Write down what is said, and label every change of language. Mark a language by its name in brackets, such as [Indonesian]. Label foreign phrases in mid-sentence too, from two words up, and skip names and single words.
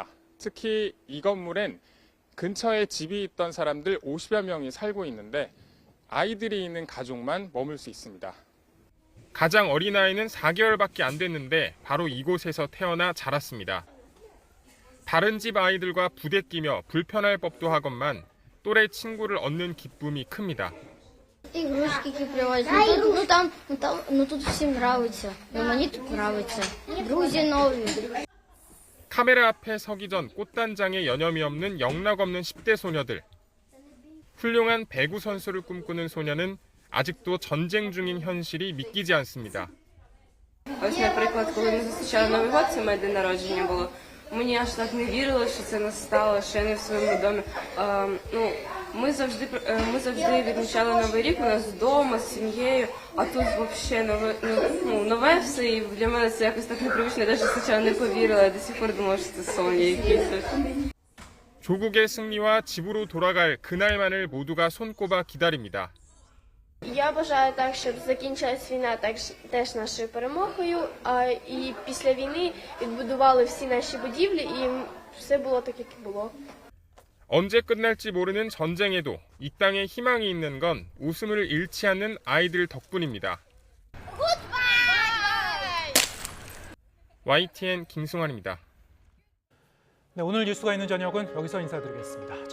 [Korean] 특히 이 건물엔 근처에 집이 있던 사람들 50여 명이 살고 있는데 아이들이 있는 가족만 머물 수 있습니다. 가장 어린 아이는 4개월밖에 안 됐는데 바로 이곳에서 태어나 자랐습니다. 다른 집 아이들과 부대끼며 불편할 법도 하건만 또래 친구를 얻는 기쁨이 큽니다. [Russian] Игрушки привозят. Тут всем нравится. Мне тут нравится. Друзья новые. [Korean] 카메라 앞에 서기 전 꽃단장에 여념이 없는 영락 없는 10대 소녀들. 훌륭한 배구 선수를 꿈꾸는 소녀는 아직도 전쟁 중인 현실이 믿기지 않습니다. [Ukrainian] Ось, наприклад, коли ми зустрічали Новий год, це моє день народження було. Мені аж так не вірилося, що це настало, що я не в своєму домі. Ми завжди відмічали Новий рік у нас вдома з сім'єю, а тут взагалі нове все, і для мене це якось так непривично, я навіть спочатку не повірила, я [Russian] до сих пор [Ukrainian] думала, що це сон якийсь. [Korean] 조국의 승리와 집으로 돌아갈 그날만을 모두가 손꼽아 기다립니다. [Ukrainian] Я бажаю так, щоб закінчилась війна теж нашою перемогою, і після війни відбудували всі наші будівлі, і все було так, як і було. [Korean] 언제 끝날지 모르는 전쟁에도 이 땅에 희망이 있는 건 웃음을 잃지 않는 아이들 덕분입니다. YTN 김승환입니다. 네, 오늘 뉴스가 있는 저녁은 여기서 인사드리겠습니다.